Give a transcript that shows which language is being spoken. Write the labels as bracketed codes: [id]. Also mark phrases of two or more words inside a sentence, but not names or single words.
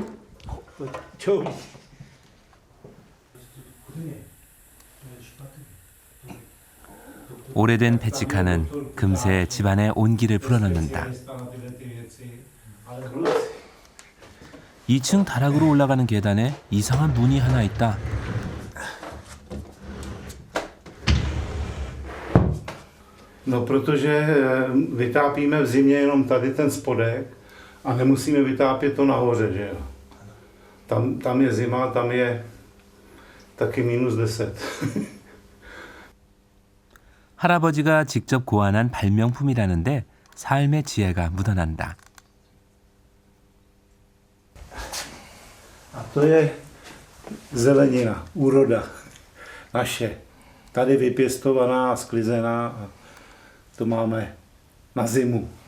[ko] 오래된 배치칸은 금세 집안의 온기를 불어넣는다. 2층 다락으로 올라가는 계단에 이상한 문이 하나 있다. [cs] No, protože vytápíme v zimě jenom tady ten spodek a nemusíme vytápět to nahoře, že jo. Tam je zima, tam je taky -10. [ko] 할아버지가 직접 고안한 발명품이라는데 삶의 지혜가 묻어난다. [cs] A to je zelenina, úroda naše. Tady vypěstovaná, sklizená a to máme na zimu.